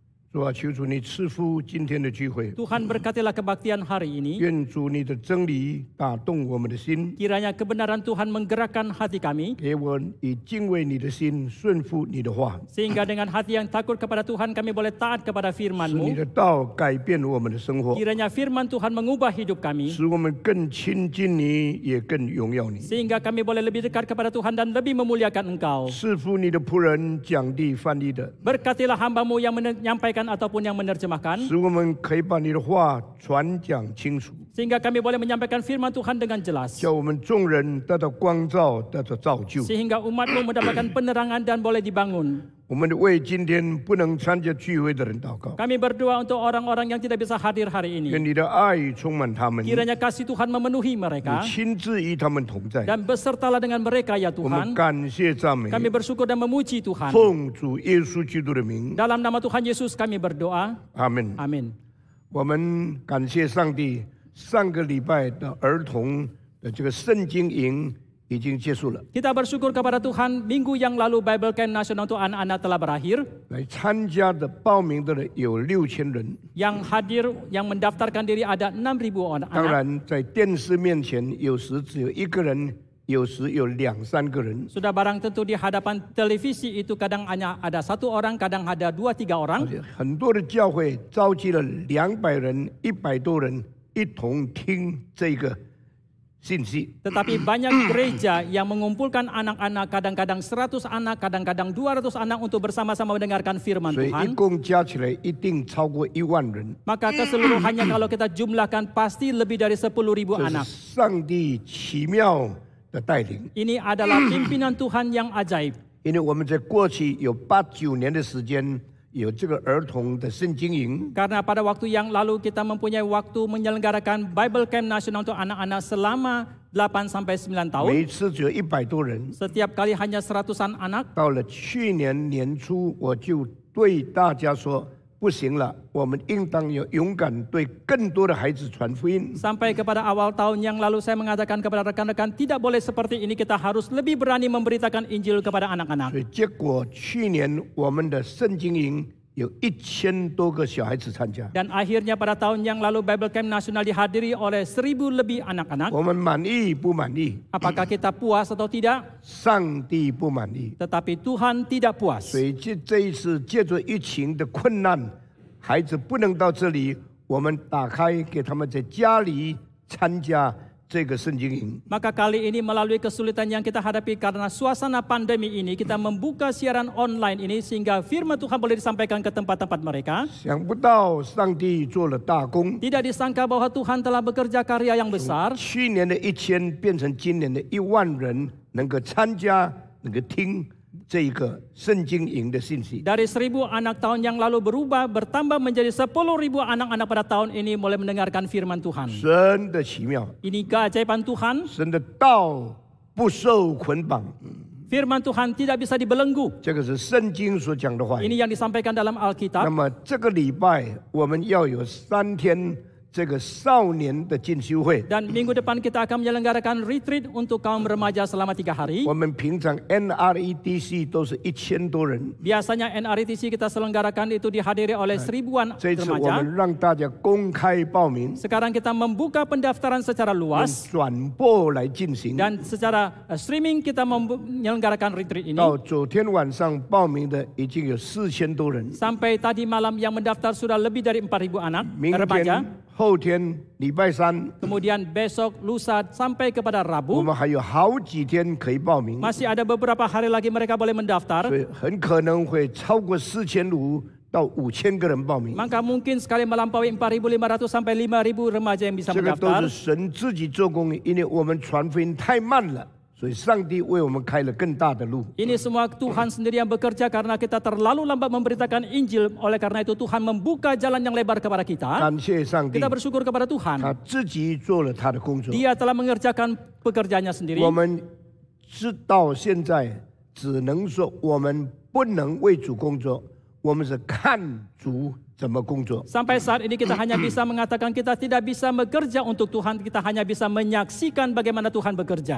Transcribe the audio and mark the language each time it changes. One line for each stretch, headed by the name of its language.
Chinese: 主啊，求主你赐福今天的聚会，
Indonesian: Tuhan berkatilah kebaktian hari ini.
Chinese: 愿主你的真理打动我们的心，
Indonesian: Kiranya kebenaran Tuhan menggerakkan hati kami.
Chinese: 给我以敬畏你的心，顺服你的话，
Indonesian: Sehingga dengan hati yang takut kepada Tuhan kami boleh taat kepada
Chinese: 使你
Indonesian: firman-Mu.
Chinese: 的道改变我们的生活，
Indonesian: Kiranya firman Tuhan mengubah hidup kami.
Chinese: 使我们更亲近你，也更荣耀你。
Indonesian: Sehingga kami boleh lebih dekat kepada Tuhan dan lebih memuliakan Engkau.
Chinese: 赐福你的仆人讲地翻译的，
Indonesian: Berkatilah hamba-Mu yang menyampaikan ataupun yang menerjemahkan.
Chinese: 使我们可以把你的话传讲清楚，
Indonesian: Sehingga kami boleh menyampaikan firman Tuhan dengan jelas.
Chinese: 叫我们众人得到光照，得到造就。
Indonesian: Sehingga umat-Mu mendapatkan penerangan dan boleh dibangun.
Chinese: 我们为今天不能参加聚会的人祷告，
Indonesian: Kami berdoa untuk orang-orang yang tidak bisa hadir hari
Chinese: 愿
Indonesian: ini.
Chinese: 你的爱充满他们，
Indonesian: Kiranya kasih Tuhan memenuhi
Chinese: 你
Indonesian: mereka
Chinese: 亲自与他们同在。
Indonesian: dan besertalah dengan mereka ya
Chinese: 我们感谢赞美，
Indonesian: Kami bersyukur dan memuji Tuhan.
Chinese: 奉主耶稣基督的名，
Indonesian: Dalam nama Tuhan Yesus kami berdoa.
Chinese: 阿门。
Indonesian: Amin.
Chinese: 我们感谢上帝，上个礼拜的儿童的这个圣经营已经结束了，
Indonesian: Kita bersyukur kepada Tuhan, minggu yang lalu Bible Camp Nasional untuk anak-anak telah berakhir.
Chinese: 来参加的报名的人有6000人。
Indonesian: Yang hadir, yang mendaftarkan diri ada 6.000 orang
Chinese: 当然，在电视面前，有时只有一个人，有时有2、3个人。
Indonesian: Sudah barang tentu di hadapan televisi itu kadang hanya ada 1 orang, kadang ada 2-3 orang.
Chinese: 很多的教会召集了200人、100多人一同听这个信息。
Indonesian: Tetapi banyak gereja yang mengumpulkan anak-anak, kadang-kadang 100 anak, kadang-kadang 200 anak untuk bersama-sama mendengarkan firman
Chinese: 所以一
Indonesian: Tuhan.
Chinese: 共加起来一定超过1万人。
Indonesian: Maka keseluruhannya kalau kita jumlahkan pasti lebih dari 10.000
Chinese: 这
Indonesian: anak.
Chinese: 是上帝奇妙的带领，
Indonesian: Ini adalah pimpinan Tuhan yang ajaib.
Chinese: 因为我们在过去有8、9年的时间，有这个儿童的圣经营，
Indonesian: Karena pada waktu yang lalu kita mempunyai waktu menyelenggarakan Bible Camp Nasional untuk anak-anak selama 8-9 tahun.
Chinese: 每一次只有100多人。
Indonesian: Setiap kali hanya 100-an anak.
Chinese: 到了去年年初，我就对大家说：不行了，我们应当要勇敢对更多的孩子传福音。
Indonesian: Sampai kepada awal tahun yang lalu saya mengatakan kepada rekan-rekan tidak boleh seperti ini, kita harus lebih berani memberitakan Injil kepada anak-anak.
Chinese: 以结果去年我们的圣经营有1000多个小孩子参加，
Indonesian: Dan akhirnya pada tahun yang lalu Bible Camp Nasional dihadiri oleh 1.000 lebih anak-anak.
Chinese: 我们满意不满意？
Indonesian: Apakah kita puas atau tidak?
Chinese: 上帝不满意。
Indonesian: Tetapi Tuhan tidak puas.
Chinese: 所以这一次借着疫情的困难，孩子不能到这里，我们打开给他们在家里参加这个圣经营。
Indonesian: Maka kali ini melalui kesulitan yang kita hadapi karena suasana pandemi ini, kita membuka siaran online ini sehingga firman Tuhan boleh disampaikan ke tempat-tempat mereka.
Chinese: 想不到上帝做了大功，
Indonesian: Tidak disangka bahwa Tuhan telah bekerja karya yang besar.
Chinese: 去年的1000变成今年的1万人能够参加，能够听这一个圣经营的信息。
Indonesian: Dari 1.000 anak tahun yang lalu bertambah menjadi 10.000 anak-anak pada tahun ini mulai mendengarkan firman Tuhan.
Chinese: 神的奇妙，
Indonesian: Ini keajaiban Tuhan.
Chinese: 神的道不受捆绑，
Indonesian: Firman Tuhan tidak bisa dibelenggu.
Chinese: 这个是圣经所讲的话语。
Indonesian: Ini yang disampaikan dalam
Chinese: 那
Indonesian: Alkitab.
Chinese: 么这个礼拜我们要有3天这个少年的进修会。
Indonesian: Dan minggu depan kita akan menyelenggarakan retreat untuk kaum remaja selama 3 hari.
Chinese: 我们平常 NRETC 都是1000多人，
Indonesian: Biasanya NRTC kita selenggarakan itu dihadiri oleh 1000-an
Chinese: 这一次我
Indonesian: remaja.
Chinese: 们让大家公开报名，
Indonesian: Sekarang kita membuka pendaftaran secara
Chinese: 用
Indonesian: luas
Chinese: 转播来进行。
Indonesian: dan secara streaming kita menyelenggarakan retreat ini.
Chinese: 到昨天晚上报名的已经有4000多人，
Indonesian: Sampai tadi malam yang mendaftar sudah lebih dari 4.000 anak
Chinese: 明
Indonesian: remaja.
Chinese: 天、后天、礼拜3，
Indonesian: Kemudian besok, lusa sampai kepada
Chinese: 我们还有好几天可以报名，
Indonesian: masih ada beberapa hari lagi mereka boleh
Chinese: 所
Indonesian: mendaftar.
Chinese: 以很可能会超过4500到5000个人报名。
Indonesian: Maka mungkin sekali melampaui 4.500 sampai 5.000 remaja yang bisa
Chinese: 这个都
Indonesian: mendaftar.
Chinese: 是神自己做工，因为我们传福音太慢了，所以上帝为我们开了更大的路。
Indonesian: Ini semua Tuhan sendiri yang bekerja karena kita terlalu lambat memberitakan Injil. Oleh karena itu Tuhan membuka jalan yang lebar kepada kita.
Chinese: 感谢上帝
Indonesian: Kita，bersyukur kepada Tuhan.
Chinese: 他自己做了他的工作。
Indonesian: Dia telah mengerjakan pekerjaannya sendiri.
Chinese: 我们直到现在只能说，我们不能为主工作，我们是看主怎么工作。
Indonesian: Sampai saat ini kita hanya bisa mengatakan kita tidak bisa bekerja untuk Tuhan, kita hanya bisa menyaksikan bagaimana Tuhan bekerja.